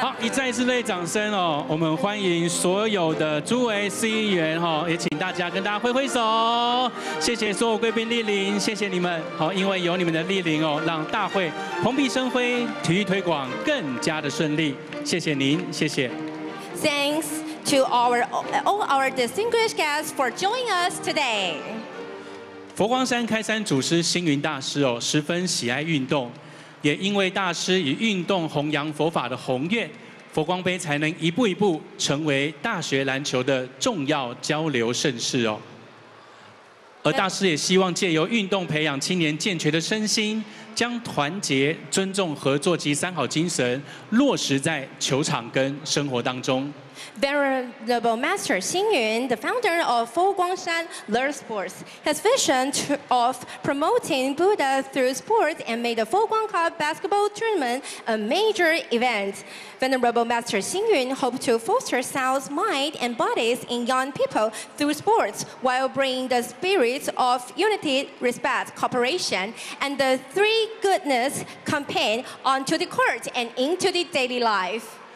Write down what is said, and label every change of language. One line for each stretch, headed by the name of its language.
Chinese: 好，一再一次热烈掌声哦，我们欢迎所有的诸位市议员，也请大家跟大家挥挥手，谢谢所有贵宾莅临，谢谢你们。好，因为有你们的莅临哦，让大会蓬荜生辉，体育推广更加的顺利。谢谢您，谢谢。
English: Thanks to all our distinguished guests for joining us today.
Chinese: 佛光山开山祖师星云大师哦，十分喜爱运动，也因为大师以运动弘扬佛法的宏愿，佛光杯才能一步一步成为大学篮球的重要交流盛事哦。而大师也希望借由运动培养青年健全的身心，将团结、尊重、合作及三好精神落实在球场跟生活当中。
English: Venerable Master Xing Yun, the founder of Fo Guang Shan Learn Sports, has vision of promoting Buddha through sports and made the Fo Guang Cup basketball tournament a major event. Venerable Master Xing Yun hopes to foster sound mind and bodies in young people through sports while bringing the spirits of unity, respect, cooperation, and the three goodness campaign onto the court and into the daily life.